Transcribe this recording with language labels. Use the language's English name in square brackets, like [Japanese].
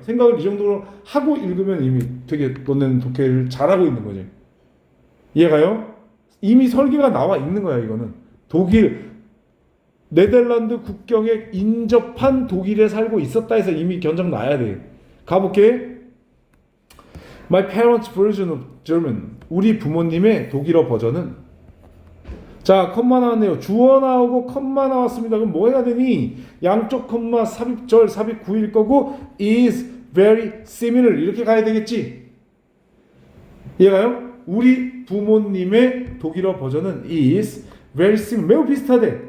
[Korean] 생각을 이 정도로 하고 읽으면 이미 되게 너네는 독해를 잘하고 있는 거지. 이해가요? 이미 설계가 나와 있는 거야, 이거는. 독일, 네덜란드 국경에 인접한 독일에 살고 있었다 해서 이미 견적 나야 돼. 가볼게. [English] My parents' version of German. [Korean] 우리 부모님의 독일어 버전은 자, 컴마 나왔네요. 주어 나오고 컴마 나왔습니다. 그럼 뭐 해야 되니? 양쪽 컴마 삽입절, 삽입 구일 거고 [English] is very similar [Korean] 이렇게 가야 되겠지? 이해가요? 우리 부모님의 독일어 버전은 [English] is very similar [Korean] 매우 비슷하대.